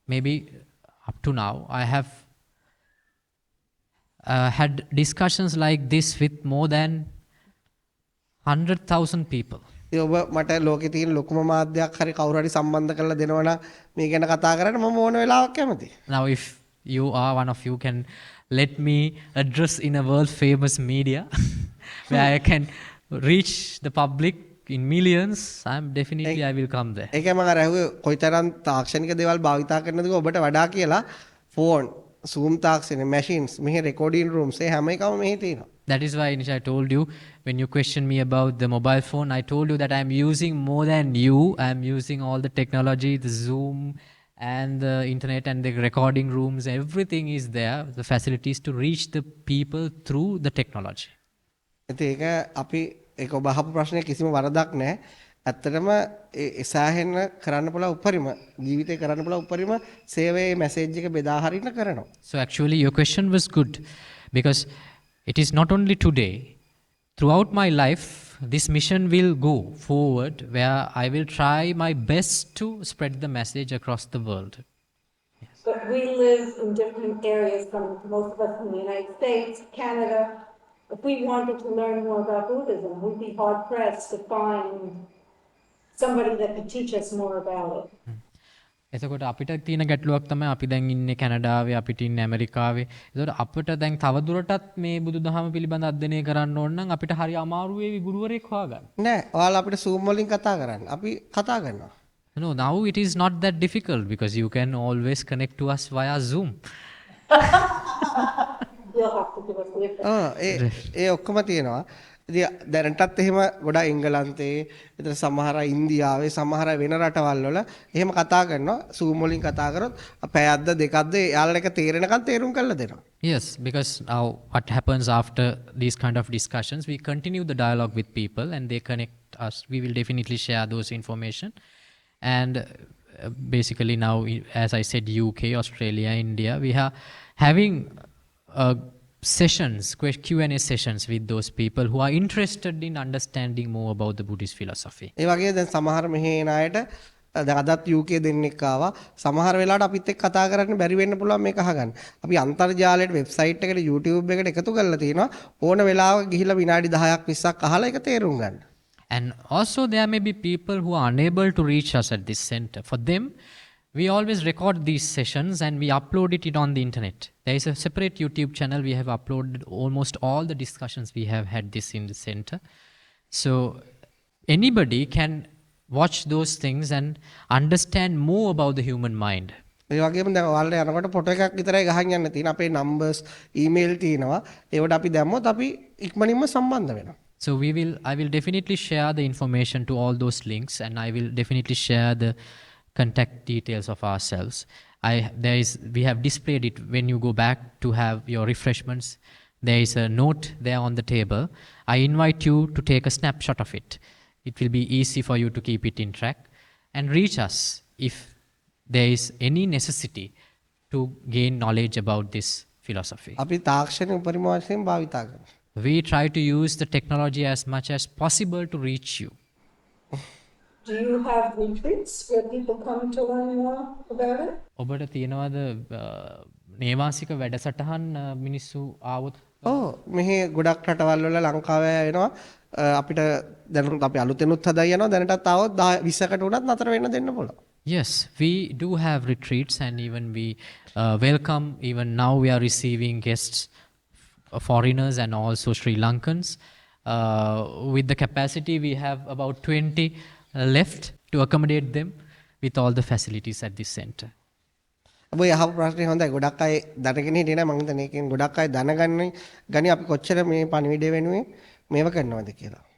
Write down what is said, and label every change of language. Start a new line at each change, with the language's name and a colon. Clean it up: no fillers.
English: Maybe up to now I have had discussions like this with more than 100,000 people.
Sinhala: ඉතින් ඔබ මට ලෝකේ තියෙන ලොකුම මාධ්‍යයක් හරි කවුරු හරි සම්බන්ධ කරලා දෙනවා නම් මේ ගැන කතා කරන්න මම ඕන වෙලාවක කැමතියි.
English: Now if you are one of you can let me address in a world famous media where I can reach the public in millions, I will come there.
Sinhala: ඒකයි මම අර ඇහුවේ කොයිතරම් තාක්ෂණික දේවල් භාවිතා කරනවද ඔබට වඩා කියලා ෆෝන් Zoom තාක්ෂණ machines මෙහි recording rooms ඒ හැම එකම මෙහි තියෙනවා.
English: That is why, Nisha, I told you, when you questioned me about the mobile phone, I told you that I am using more than you. I am using all the technology, the Zoom and the internet and the recording rooms. Everything is there, the facilities to reach the people through the technology.
Sinhala: ඉතින් ඒක අපි ඒක ඔබ අහපු ප්‍රශ්නේ කිසිම වරදක් නැහැ. ඇත්තටම ඒ සෑහෙන කරන්න පුළුවන් උපරිම ජීවිතේ කරන්න පුළුවන් උපරිම සේවයේ මැසේජ් එක බෙදා හරින්න කරනවා.
English: So actually your question was good, because it is not only today. Throughout my life, this mission will go forward where I will try my best to spread the message across the world. But we live in different areas from most of us in the United States, Canada. If we wanted to learn more about Buddhism, we'd be hard pressed to find somebody that could teach us more about it.
Sinhala: එතකොට අපිට තියෙන ගැටලුවක් තමයි අපි දැන් ඉන්නේ කැනඩාවේ, අපිට ඉන්නේ ඇමරිකාවේ. ඒතකොට අපිට දැන් තවදුරටත් මේ බුදුදහම පිළිබඳ අධ්‍යයනය කරන්න ඕන නම් අපිට හරි අමාරු වේවි ගුරුවරයෙක් හොයාගන්න. නෑ ඔයාලා අපිට Zoom වලින් කතා කරන්න. අපි කතා කරනවා.
English: No, now it is not that difficult because you can always connect to us via Zoom. You'll have to give us a lift.
Sinhala: ඒ ඔක්කොම තියෙනවා. ඉතින් දැනටත් එහෙම ගොඩාක් එංගලන්තේ විතර සමහර ඉන්දියාවේ සමහර වෙන රටවල් වල එහෙම කතා කරනවා Zoom වලින් කතා කරොත් පැයක්ද දෙකක්ද යාළුවා එක තේරෙනකන් තේරුම් කරලා දෙනවා.
English: Yes, because now what happens after these kind of discussions, we continue the dialogue with people and they connect us. We will definitely share those information. And basically now, as I said, UK, Australia, India, we are having sessions, Q&A sessions with those people who are interested in understanding more about the Buddhist philosophy.
Sinhala: ඒ වගේ දැන් සමහර මෙහි එන අයට දැන් අදත් UK දෙන්නෙක් ආවා. සමහර වෙලාවට අපිත් එක්ක කතා කරන්න බැරි වෙන්න පුළුවන් මේක අහගන්න. අපි අන්තර්ජාලයට වෙබ්සයිට් එකට YouTube එකට එකතු කරලා තියෙනවා. ඕන වෙලාවක ගිහිල්ලා විනාඩි 10ක් 20ක් අහලා ඒක තේරුම් ගන්න.
English: And also there may be people who are unable to reach us at this center. For them, we always record these sessions and we upload it on the internet. There is a separate YouTube channel. We have uploaded almost all the discussions we have had this in the center. So anybody can watch those things and understand more about the human mind.
Sinhala: ඒ වගේම දැන් ඔයාලට යනකොට photo එකක් විතරයි ගහන් යන්න තියෙන. අපේ numbers, email තියෙනවා. ඒවට අපි දැම්මොත් අපි ඉක්මනින්ම සම්බන්ධ වෙනවා.
English: So I will definitely share the information to all those links, and I will definitely share the contact details of ourselves. We have displayed it when you go back to have your refreshments. There is a note there on the table. I invite you to take a snapshot of it. It will be easy for you to keep it in track and reach us if there is any necessity to gain knowledge about this philosophy.
Sinhala: අපි තාක්ෂණය උපරිම වශයෙන් භාවිතා කරනවා.
English: We try to use the technology as much as possible to reach you. Do you have retreats where people come to learn more about it?
Sinhala: ඔබට තියෙනවද නේවාසික වැඩසටහන් මිනිස්සු ආවොත්? ඔව් මෙහි ගොඩක් රටවල් වල ලංකාවේ වෙනවා අපිට දැනුත් අපි අලුතෙනුත් හදා යනවා දැනටත් ආවොත් 20කට උනත් නතර වෙන්න දෙන්න පුළුවන්.
English: Yes, we do have retreats and even we welcome, even now we are receiving guests, foreigners and also Sri Lankans. With the capacity we have about 20 left to accommodate them with all the facilities at this center.
Sinhala: ඔබ යහපු ප්‍රශ්නේ හොඳයි. ගොඩක් අය දැනගෙන හිටියේ නැහැ. මම හිතන්නේ ඒකෙන් ගොඩක් අය දැනගන්නේ ගනි අපි කොච්චර මේ පණිවිඩය වෙනුවෙන් මේව කරනවද කියලා.